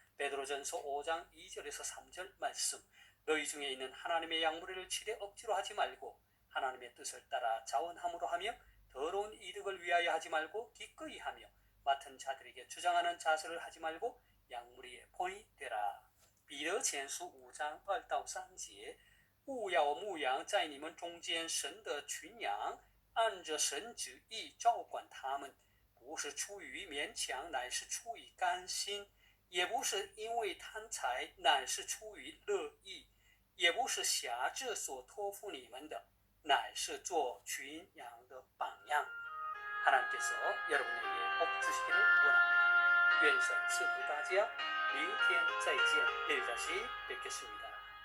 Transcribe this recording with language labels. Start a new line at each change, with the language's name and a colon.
Korean: 베드로전서 5장 2절에서 3절 말씀. 너희 중에 있는 하나님의 양무리를 치되 억지로 하지 말고 하나님의 뜻을 따라 자원함으로 하며 더러운 이득을 위하여 하지 말고 기꺼이 하며 맡은 자들에게 주장하는 자세를 하지 말고 양무리의 본이 되라.
Chinese: 彼得前书5章2到3节，勿要牧羊在你们中间神的群羊，按着神旨意照管他们，不是出于勉强，乃是出于甘心；也不是因为贪财，乃是出于乐意；也不是辖制所托付你们的，乃是做群羊的榜样。
Korean: 하나님께서 여러분에게 복 주시기를 원합니다.
Chinese: 愿神赐福大家，明天再见，
Korean: 내일 다시 뵙겠습니다.